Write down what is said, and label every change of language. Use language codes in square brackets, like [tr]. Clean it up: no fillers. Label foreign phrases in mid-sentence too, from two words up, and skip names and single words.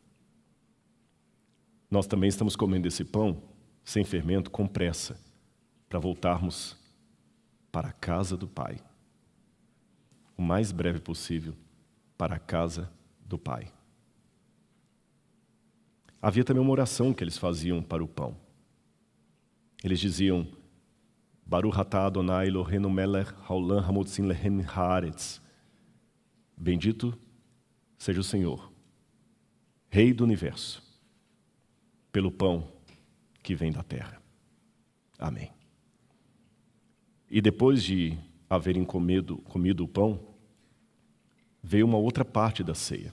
[pt] Nós também estamos comendo esse pão, sem fermento, com pressa, para voltarmos para a casa do Pai. o mais breve possível para a casa do Pai. Havia também uma oração que eles faziam para o pão. Eles diziam: [he] ברוך אתה אדוני אלוהינו מלך העולם המוציא לחם הארץ. [pt] Bendito seja o Senhor, Rei do Universo, pelo pão que vem da terra. Amém. E depois de haverem comido o pão, veio uma outra parte da ceia.